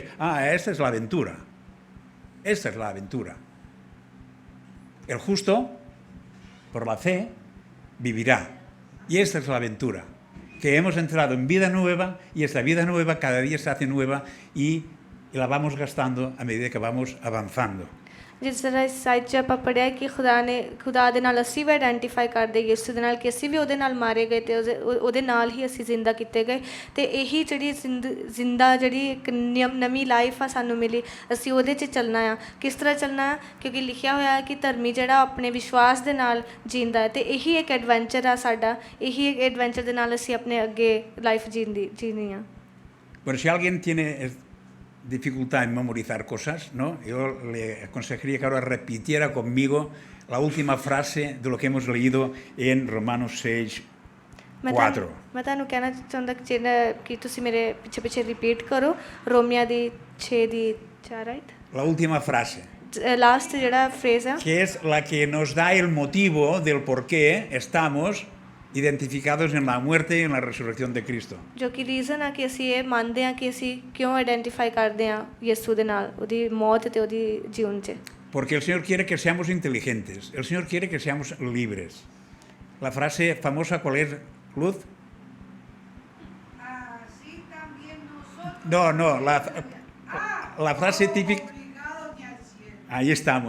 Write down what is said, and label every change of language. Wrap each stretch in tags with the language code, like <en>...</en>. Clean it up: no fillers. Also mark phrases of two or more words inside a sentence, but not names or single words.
<es>Esta es la aventura. Esta es la aventura. El justo, por la fe, vivirá. Y esta es la aventura. Que hemos entrado en vida nueva y esta vida nueva cada día se hace nueva y la vamos gastando a medida que vamos avanzando.</es> <pa>ਜਿਸ ਤਰ੍ਹਾਂ ਇਸ ਸਾਈਡ 'ਚ ਆਪਾਂ ਪੜ੍ਹਿਆ ਕਿ ਖੁਦਾ ਦੇ ਨਾਲ ਅਸੀਂ ਵੀ ਆਇਡੈਂਟੀਫਾਈ ਕਰਦੇ ਯਿਸੂ ਦੇ ਨਾਲ ਕਿ ਅਸੀਂ ਵੀ ਉਹਦੇ ਨਾਲ ਮਾਰੇ ਗਏ ਅਤੇ ਉਹਦੇ ਨਾਲ ਹੀ ਅਸੀਂ ਜ਼ਿੰਦਾ ਕੀਤੇ ਗਏ ਅਤੇ ਇਹੀ ਜਿਹੜੀ ਜ਼ਿੰਦਾ ਜਿਹੜੀ ਇੱਕ ਨਵੀਂ ਲਾਈਫ ਆ ਸਾਨੂੰ ਮਿਲੀ, ਅਸੀਂ ਉਹਦੇ 'ਚ ਚੱਲਣਾ ਆ। ਕਿਸ ਤਰ੍ਹਾਂ ਚੱਲਣਾ ਆ? ਕਿਉਂਕਿ ਲਿਖਿਆ ਹੋਇਆ ਹੈ ਕਿ ਧਰਮੀ ਜਿਹੜਾ ਆਪਣੇ ਵਿਸ਼ਵਾਸ ਦੇ ਨਾਲ ਜੀਂਦਾ ਹੈ ਅਤੇ ਇਹੀ ਇੱਕ ਐਡਵੈਂਚਰ ਆ ਸਾਡਾ, ਇਹੀ ਇੱਕ ਐਡਵੈਂਚਰ ਦੇ ਨਾਲ ਅਸੀਂ ਆਪਣੇ ਅੱਗੇ ਲਾਈਫ ਜੀਣੀ ਆ।</pa> <es>Bueno, si alguien tiene dificultad en memorizar cosas, ¿no? Yo le aconsejaría que ahora repitiera conmigo la última frase de lo que hemos leído en Romanos 6, 4.</es> <pa>ਮੈਂ ਤੁਹਾਨੂੰ ਕਹਿਣਾ ਚਾਹੁੰਦਾ ਕਿ ਤੁਸੀਂ ਮੇਰੇ ਪਿੱਛੇ ਰਿਪੀਟ ਕਰੋ ਰੋਮੀਆਂ ਦੀ 6 ਦੀ 4 ਰਾਈਟ।</pa> <es>La última frase.</es> <pa>ਲਾਸਟ ਜਿਹੜਾ ਫਰੇਜ਼ ਆ</pa> <es>que es la que nos da el motivo del por qué estamos identificados en la muerte y en la resurrección de Cristo.</es> <pa>ਜੋ ਕਿ ਰੀਜ਼ਨ ਆ ਕਿ ਅਸੀਂ ਇਹ ਮੰਨਦੇ ਹਾਂ ਕਿ ਅਸੀਂ ਕਿਉਂ ਆਇਡੈਂਟੀਫਾਈ ਕਰਦੇ ਹਾਂ ਯਿਸੂ ਦੇ ਨਾਲ ਉਹਦੀ ਮੌਤ ਤੇ ਉਹਦੀ ਜੀਵਨ 'ਚ।</pa> <es>Porque el Señor quiere que seamos inteligentes, el Señor quiere que seamos libres. La frase famosa, ¿cuál es, Luz? Así también nosotros. No, la frase típica... Ahí estamos.</es>